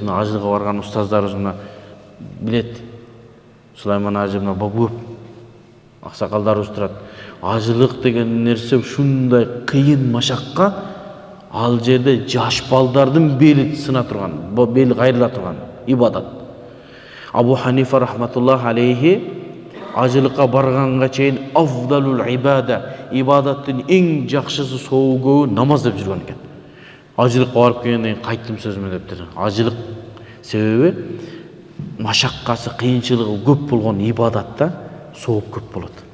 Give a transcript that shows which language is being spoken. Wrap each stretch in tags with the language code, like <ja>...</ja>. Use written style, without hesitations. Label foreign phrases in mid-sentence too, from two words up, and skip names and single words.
<ky>Мына ажылыкка барган устаздарыбыз мына билет. Сулайман ажы, мына Бабуев аксакалдарыбыз турат. Ажылык деген нерсе ушундай кыйын машакка, ал жерде жаш балдардын бели сына турган, бели кайрыла турган ибадат. Абу Ханифа</ky> <ar>رحمة الله عليه</ar> <ky>ажылыкка барганга чейин</ky> <ar>أفضل العبادة,</ar> <ky>ибадаттын эң жакшысы соогуу намаз деп жүргөн экен. Ажылыкка барып келгенден кийин кайттым сөзүмө дептир. Ажылык себеби машаккасы, кыйынчылыгы көп болгон ибадатта сооп көп болот.</ky>